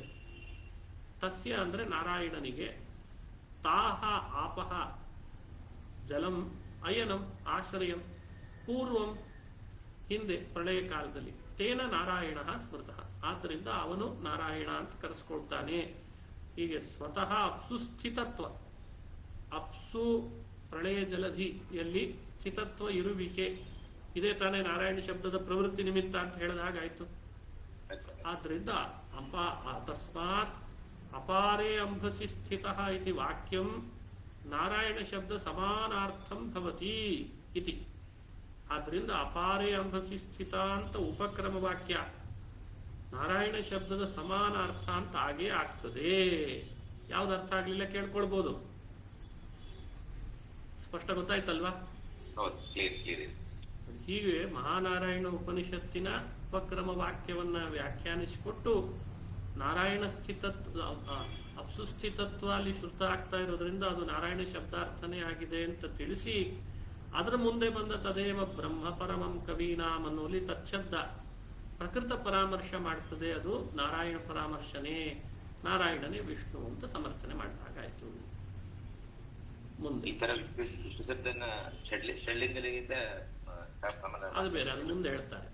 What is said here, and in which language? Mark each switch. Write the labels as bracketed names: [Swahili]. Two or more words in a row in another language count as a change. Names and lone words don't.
[Kannada] ತಸ್ಯ ಅಂದ್ರೆ ನಾರಾಯಣನಿಗೆ, [Sanskrit] ತಾಹ ಆಪಹ ಜಲಂ, ಅಯನಂ ಆಶ್ರಯಂ, [Kannada] ಪೂರ್ವಂ ಹಿಂದೆ ಪ್ರಳಯ ಕಾಲದಲ್ಲಿ, [Sanskrit] ತೇನ ನಾರಾಯಣ ಸ್ಮೃತಃ [Kannada] ಆದ್ದರಿಂದ ಅವನು ನಾರಾಯಣ ಅಂತ ಕರೆಸ್ಕೊಳ್ತಾನೆ. ಹೀಗೆ ಸ್ವತಃ ಅಪ್ಸುಸ್ಥಿತತ್ವ, ಅಪ್ಸು ಪ್ರಳಯ ಜಲಧಿಯಲ್ಲಿ ಸ್ಥಿತತ್ವ ಇರುವಿಕೆ ಇದೇ ತಾನೇ ನಾರಾಯಣ ಶಬ್ದದ ಪ್ರವೃತ್ತಿ ನಿಮಿತ್ತ ಅಂತ ಹೇಳಿದ ಹಾಗಾಯ್ತು. [Sanskrit] ಆದ್ರಿಂದ ತಸ್ಮಾತ್ ಅಪಾರೇ ಅಂಬಸಿ ಸ್ಥಿತಃ ಇತಿ ವಾಕ್ಯಂ ನಾರಾಯಣ ಶಬ್ದ ಸಮಾನಾರ್ಥಂ ಭವತಿ ಇತಿ. [Kannada] ಆದ್ರಿಂದ ಅಪಾರೇ ಅಂಬಸಿ ಸ್ಥಿತ ಅಂತ ಉಪಕ್ರಮ ವಾಕ್ಯ ನಾರಾಯಣ ಶಬ್ದದ ಸಮಾನಾರ್ಥ ಅಂತ ಆಗೇ ಆಗ್ತದೆ. ಯಾವ್ದು ಅರ್ಥ ಆಗ್ಲಿಲ್ಲ ಕೇಳ್ಕೊಳ್ಬಹುದು. ಸ್ಪಷ್ಟ ಗೊತ್ತಾಯ್ತಲ್ವಾ? ಹೀಗೆ ಮಹಾನಾರಾಯಣ ಉಪನಿಷತ್ತಿನ ಉಪಕ್ರಮ ವಾಕ್ಯವನ್ನ ವ್ಯಾಖ್ಯಾನಿಸಿಕೊಟ್ಟು ನಾರಾಯಣ ಅಪ್ಸುಸ್ಥಿತತ್ವ ಅಲ್ಲಿ ಶ್ರುತ ಆಗ್ತಾ ಇರೋದ್ರಿಂದ ಅದು ನಾರಾಯಣ ಶಬ್ದಾರ್ಥನೇ ಆಗಿದೆ ಅಂತ ತಿಳಿಸಿ, ಅದರ ಮುಂದೆ ಬಂದ [Sanskrit] ತದೇವ ಬ್ರಹ್ಮ ಪರಮಂ ಕವೀನಾಂ [Kannada] ಅನ್ನೋಲಿ ತತ್ಶಬ್ದ ಪ್ರಕೃತ ಪರಾಮರ್ಶ ಮಾಡ್ತದೆ. ಅದು ನಾರಾಯಣ ಪರಾಮರ್ಶನೇ, ನಾರಾಯಣನೇ ವಿಷ್ಣು ಅಂತ ಸಮರ್ಥನೆ ಮಾಡಿದಾಗಾಯ್ತು. ಮುಂದೆ ಈ ತರ ವಿಷ್ಣು ಶಬ್ದನ ಷಡ್ಲಿಂಗಲಿಗಿಂತ ಅದು ಬೇರೆ, ಅದು ಮುಂದೆ ಹೇಳ್ತಾರೆ.